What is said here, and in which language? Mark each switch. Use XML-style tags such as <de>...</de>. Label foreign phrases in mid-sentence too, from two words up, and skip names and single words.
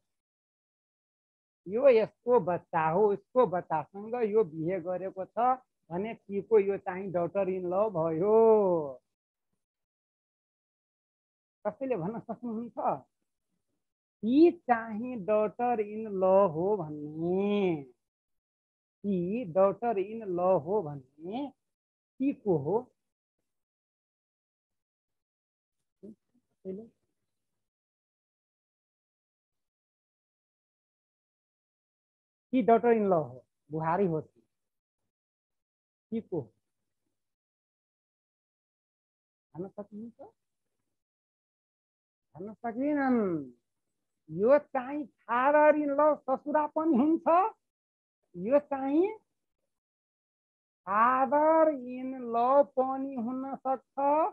<ne>यो यसको बच्चा हो, इसको बच्चासँग यो बिहे गरेको छ भने पी को यो चाहिँ</ne> <en>daughter in law</en> <ne>भयो। कसैले भन्न सक्नुहुन्छ पी चाहिँ</ne> <en>daughter in law</en> <ne>हो भन्ने, पी</ne> <en>daughter in law</en> <ne>हो भन्ने पी को हो। पी</ne> <en>daughter in law</en> <ne>हो, बुहारी होती पी को भन्न सक्नुहुन्छ? भन्न सकिनन्। यो चाहिँ</ne> <en>father in law</en> <ne>ससुरा पनि हुन्छ, यो चाहिँ</ne> <en>father in law</en> <ne>पनि हुन सक्छ।</ne>